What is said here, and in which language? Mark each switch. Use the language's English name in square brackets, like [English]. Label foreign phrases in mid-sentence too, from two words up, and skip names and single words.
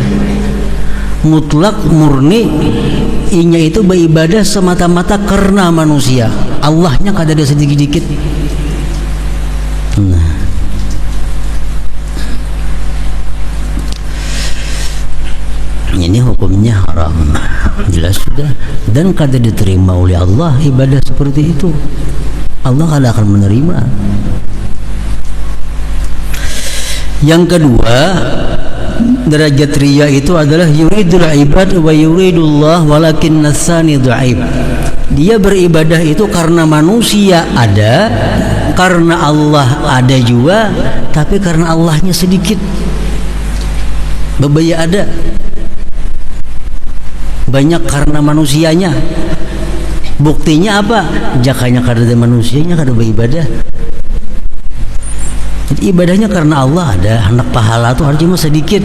[Banjar] Mutlak murni inya itu beribadah semata-mata karena manusia, Allahnya kada ada sedikit-dikit. Nah ini hukumnya haram, jelas sudah, dan kada diterima oleh Allah ibadah seperti itu. Allah kada akan menerima. [Indonesian] Yang kedua, derajat riya itu adalah [Arabic] يريد العباد ويريد الله ولكن نساني ضعيف. [Indonesian] Dia beribadah itu karena manusia ada, karena Allah ada juga, tapi karena Allahnya sedikit. [Banjar] Bebaya ada, banyak karena manusianya. [Indonesian] Buktinya apa? [Banjar] Jakanya kada ada manusianya kada beribadah. Jadi ibadahnya karena Allah ada, hendak pahala itu harus cuma sedikit.